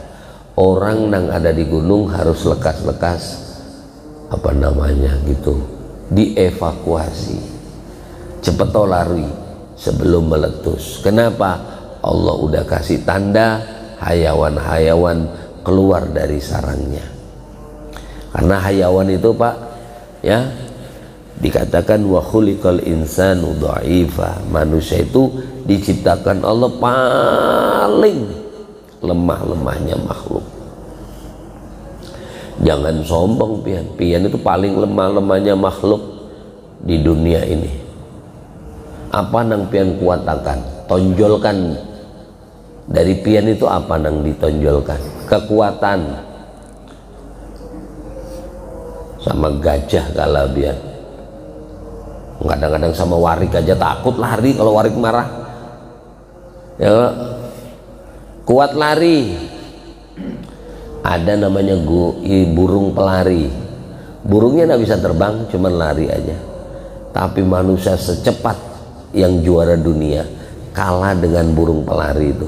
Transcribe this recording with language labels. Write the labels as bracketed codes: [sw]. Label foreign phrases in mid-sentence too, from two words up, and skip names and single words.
[id] Orang yang ada di gunung harus lekas-lekas dievakuasi, cepet lari sebelum meletus. Kenapa? Allah udah kasih tanda hayawan-hayawan keluar dari sarangnya. Karena hayawan itu Pak ya, dikatakan [ar] وخلق الإنسان ضعيفا, [id] manusia itu diciptakan Allah paling lemah-lemahnya makhluk. Jangan sombong pian, pian itu paling lemah-lemahnya makhluk di dunia ini. [bjn] Apa nang pian kuatakan, tonjolkan dari pian itu, apa nang ditonjolkan? [id] Kekuatan. Sama gajah kalah pian. Kadang-kadang sama warik aja takut lari kalau warik marah. Ya, kuat lari. Ada namanya burung pelari. Burungnya nggak bisa terbang, cuman lari aja. Tapi manusia secepat yang juara dunia kalah dengan burung pelari itu.